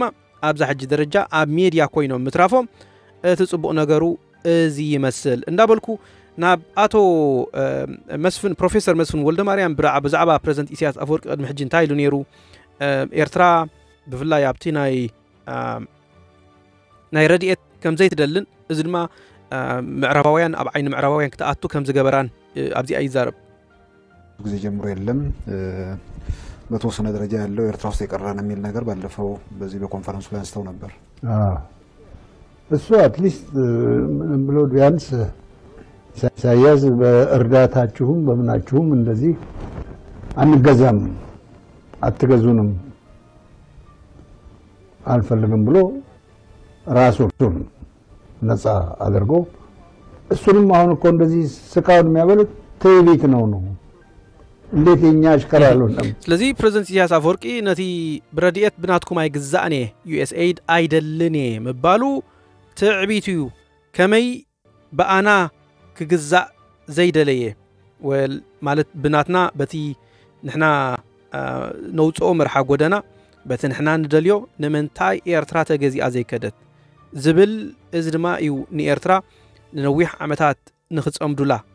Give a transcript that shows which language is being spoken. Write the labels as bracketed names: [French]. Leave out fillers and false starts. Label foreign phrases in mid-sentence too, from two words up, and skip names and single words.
[Tigrinya] ኣብዛ ሕጂ ደረጃ ኣብ ሚድያ ኮይኖም ምትራፎም እቲ ጽቡቕ ነገሩ እዚ ይመስል እንዳበልኩ ናብ ኣቶ መስፍን ፕሮፌሰር መስፍን ወልደ ማርያም ብዛዕባ ፕሬዝደንት ኢሳያስ ኣፈወርቂ ቅድሚ ሕጂ እንታይ ኢሉ ነይሩ ኤርትራ ብፍላይ ኣብቲ ናይ ረድኤት ከም ዘይትደልን እዚ ድማ ምዕራባውያን ኣብ ዓይኒ ምዕራባውያን ክትኣቱ ከም ዝገበራን ኣብዚኣ ይዛረብ [Amharic] ጊዜ ጀምሮ የለም በተወሰነ ደረጃ ያለው ኤርትራ ውስጥ የቀረን የሚል ነገር ባለፈው በዚህ በኮንፈረንሱ ላይ አንስተው ነበር እሱ አትሊስት ብሎ ቢያንስ ኢሳያስ በእርዳታችሁም በምናችሁም እንደዚህ አንገዛም አትገዙንም አልፈልግም ብሎ ራሱን ነፃ አድርጎ እሱንም አሁን እኮ እንደዚህ ስቃውን የሚያበሉት ትዕቢት ነው እንዴት የኛ አሽከር አልሆነም? [Tigrinya] ስለዚህ ፕሬዝዳንት ኢሳያስ አፈወርቂ ነቲ ብረድኤት ብናትኩም አይግዛእኔ ዩኤስኤይድ አይደልኔ መባሉ ትዕቢትዩ ከመይ በአና ክግዛእ ዘይደለየ ወል ማለት ብናትና በቲ ንሕና ነውፅኦ መርሓ ጎደና በቲ ንሕና ንደልዮ ንምንታይ ኤርትራ ተገዚኣ ዘይከደት ዝብል እዚ ድማ እዩ ንኤርትራ ንነዊሕ ዓመታት ንኽፀምዱላ